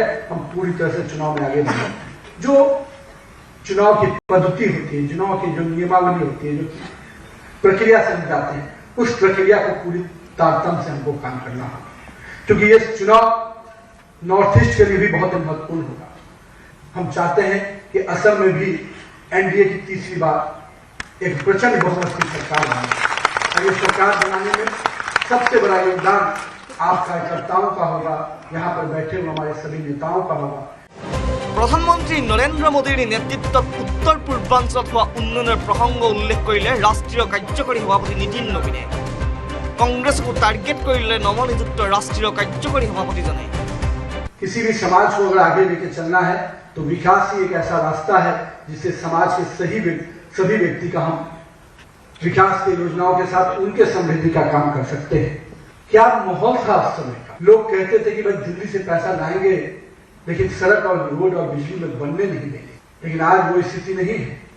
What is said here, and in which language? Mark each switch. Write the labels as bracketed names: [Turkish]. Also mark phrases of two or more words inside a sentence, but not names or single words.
[Hindi] हम पूरी तरह से चुनाव में आगे बढ़े। जो चुनाव की पद्धति होती है, चुनाव की जो नियमावली होती है, जो प्रक्रिया से हम जाते हैं, उस प्रक्रिया को पूरी तारतम्य से हमको काम करना होगा, क्योंकि ये चुनाव नॉर्थ ईस्ट के लिए भी बहुत महत्वपूर्ण होगा। हम चाहते हैं कि असम में भी एनडीए की तीसरी बार एक प्रचंड बहुमत की सरकार बने और ये सरकार बनाने में सबसे बड़ा योगदान आप कार्यकर्ताओं का होगा, यहाँ पर बैठे हुए हमारे सभी नेताओं का होगा। [Assamese] প্ৰধানমন্ত্ৰী নৰেন্দ্ৰ মোদীৰ নেতৃত্বত উত্তৰ পূৰ্বাঞ্চলত হোৱা উন্নয়নৰ প্ৰসংগ উল্লেখ কৰিলে ৰাষ্ট্ৰীয় কাৰ্যকৰী সভাপতি নীতিন নবীনে। কংগ্ৰেছকো টাৰ্গেট কৰিলে নৱনিযুক্ত ৰাষ্ট্ৰীয় কাৰ্যকৰী সভাপতিজনে। [Hindi] किसी भी समाज को अगर आगे लेके चलना है तो विकास ही एक ऐसा रास्ता है जिससे समाज के सभी व्यक्ति का हम विकास की योजनाओं के साथ उनके समृद्धि का काम कर सकते हैं। क्या माहौल था उस समय का? लोग कहते थे कि भाई दिल्ली से पैसा लाएंगे लेकिन सड़क और रोड और बिजली में बनने नहीं देंगे, लेकिन आज वो स्थिति नहीं है।